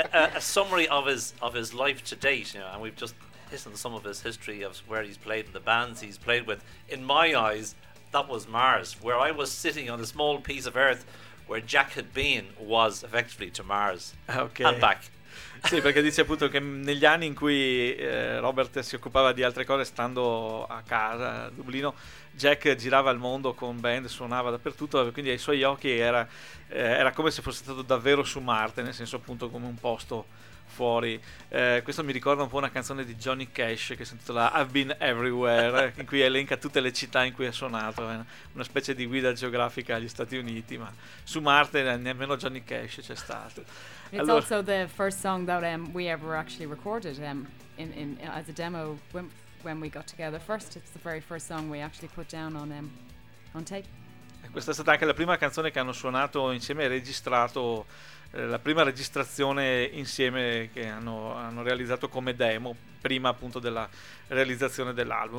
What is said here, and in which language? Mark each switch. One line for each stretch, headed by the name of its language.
English: A summary of his life to date, you know, and we've just listened to some of his history of where he's played and the bands he's played with. In my eyes, that was Mars. Where I was sitting on a small piece of Earth, where Jack had been, was effectively to Mars. Okay. And back.
Italian: Sì, perché dice appunto che negli anni in cui Robert si occupava di altre cose, stando a casa a Dublino, Jack girava il mondo con band, suonava dappertutto, quindi ai suoi occhi era come se fosse stato davvero su Marte, nel senso appunto come un posto fuori. Questo mi ricorda un po' una canzone di Johnny Cash che si intitola I've Been Everywhere, in cui elenca tutte le città in cui ha suonato, una specie di guida geografica agli Stati Uniti, ma su Marte nemmeno Johnny Cash c'è stato.
English: It's allora, also the first song that we ever actually recorded in as a demo when we got together first. It's the very first song we actually put down on tape.
Italian: Questa è stata anche la prima canzone che hanno suonato insieme e registrato, la prima registrazione insieme che hanno realizzato come demo prima appunto della realizzazione dell'album.